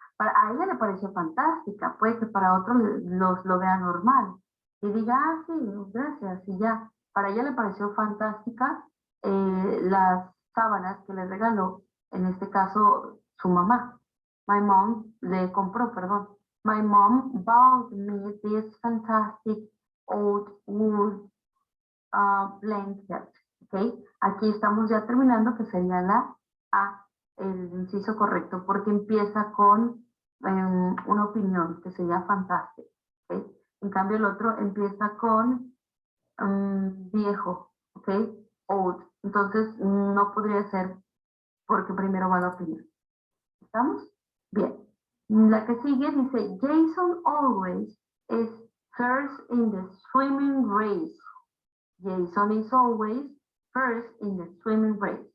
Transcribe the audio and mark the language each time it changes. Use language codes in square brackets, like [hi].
[es] A ella le pareció fantástica, puede que para otros lo vea normal. Y diga, ah, sí, gracias, y ya. Para ella le pareció fantástica las sábanas que le regaló, en este caso, su mamá. [en] My mom [es] le compró, perdón. [en] My mom bought me this fantastic old wood blanket. ¿Ok? [es] Aquí estamos ya terminando, que sería la A, el inciso correcto, porque empieza con una opinión, que sería fantástico. ¿Ok? En cambio, el otro empieza con viejo, ¿ok? Old. Entonces, no podría ser porque primero va la opinión. ¿Estamos? Bien. La que sigue dice, [en] Jason always is first in the swimming race. Jason is always first in the swimming race.